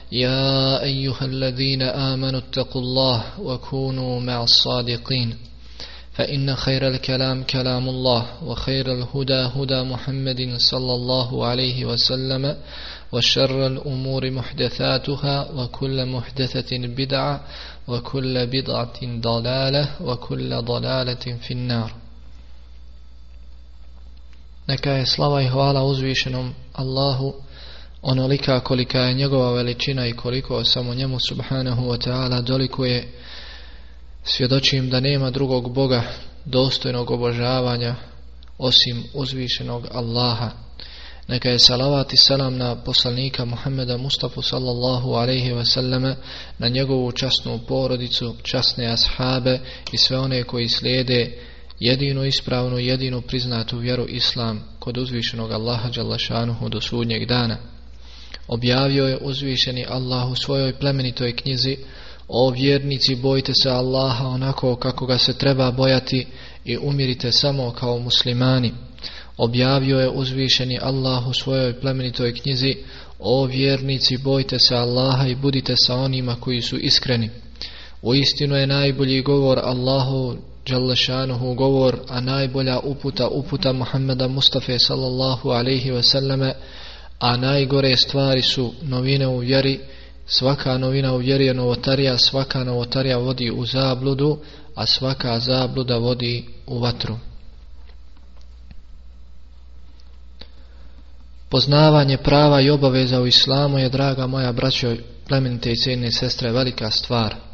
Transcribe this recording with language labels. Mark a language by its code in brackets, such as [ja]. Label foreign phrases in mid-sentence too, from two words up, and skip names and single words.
[ar] يا أيها الذين آمنوا اتقوا الله وكونوا مع الصادقين فإن خير الكلام كلام الله وخير الهدى هدى محمد صلى الله عليه وسلم وشر الأمور محدثاتها وكل محدثة بدعة وكل بدعة ضلالة وكل ضلالة في النار. [bs] Neka je slava i hvala uzvišenom Allahu onolika kolika je njegova veličina i koliko samo njemu [ar] سبحانه وتعالى [bs] dolikuje. Svjedočim da nema drugog Boga dostojnog obožavanja osim uzvišenog Allaha. Neka je salavat i salam na poslanika Muhammeda Mustafa [ar] صلى الله عليه وسلم, [bs] na njegovu časnu porodicu, časne ashabe i sve one koji slijede jedinu ispravnu, jedinu priznatu vjeru Islam kod uzvišenog Allaha [ar] جل شأنه [bs] do sudnjeg dana. Objavio je uzvišeni Allah u svojoj plemenitoj knjizi: o vjernici, bojte se Allaha onako kako ga se treba bojati i umirite samo kao muslimani. Objavio je uzvišeni Allah u svojoj plemenitoj knjizi: o vjernici, bojte se Allaha i budite sa onima koji su iskreni. Uistinu je najbolji govor Allahu [ar] جل شأنه [bs] govor, a najbolja uputa Muhammeda Mustafa [ar] صلى الله عليه وسلم, [bs] a najgore stvari su novine u vjeri. Svaka novina u vjeri je novotarija, svaka novotarija vodi u zabludu, a svaka zabluda vodi u vatru. Poznavanje prava i obaveza u islamu je, draga moja braćo, plemenite i cijenine sestre, velika stvar.